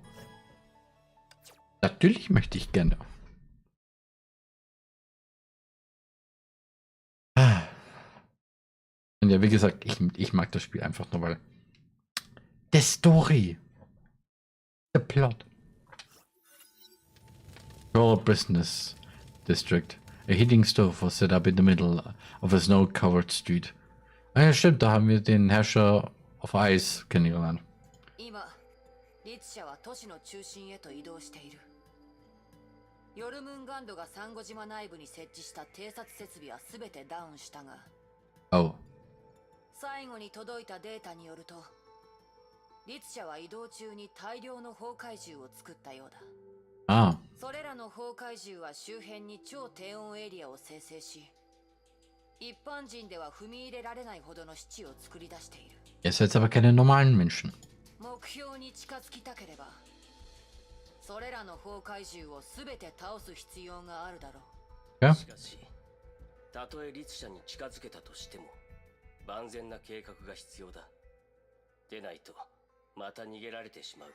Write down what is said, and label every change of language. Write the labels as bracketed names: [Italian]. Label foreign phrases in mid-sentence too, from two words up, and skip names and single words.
[German] Natürlich möchte ich gerne. Und ja, wie gesagt, ich mag das Spiel einfach nur, weil der Story, der Plot. [English] Rural Business District. A heating stove was set up in the middle of a snow-covered street. [German] Ah ja, stimmt, da haben wir den Herrscher auf Eis kennengelernt. [Japanese] 今、リツ社は都市の中心へと移動している。ヨルムンガンドがサンゴ島内部に設置した偵察設備はすべてダウンしたが、 Oh. 最後に届いたデータによると、リツ社は移動中に大量の崩壊獣を作ったようだ。 Ah. それらの崩壊獣は周辺に超低温エリアを生成し、一般人では踏み入れられないほどの死地を作り出している。 [German] Ihr seid aber keine normalen Menschen. [Japanese] 目標に近づきたければ、それらの崩壊獣をすべて倒す必要があるだろう。 [German] Ja? [Japanese] しかし、たとえ律者に近づけたとしても、万全な計画が必要だ。でないと、また逃げられてしまう。